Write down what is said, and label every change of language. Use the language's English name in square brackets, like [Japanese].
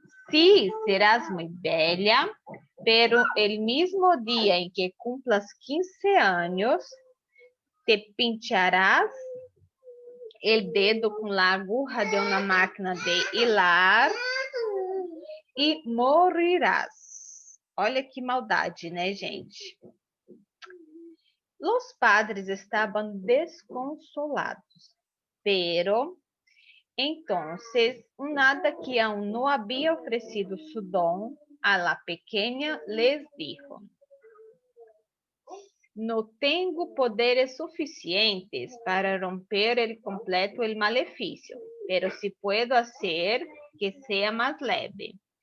[Spanish] Sí, serás muy bella, pero el mismo día en que cumplas 15 años, te pincharás el dedo con la aguja de una máquina de hilar e morirás. [Portuguese] Olha que maldade, né, gente? [Spanish] Los padres estaban desconsolados, pero entonces un hada que aún no había ofrecido su don a la pequeña les dijo: no tengo poderes suficientes para romper el completo el maleficio, pero sí puedo hacer que sea más leve.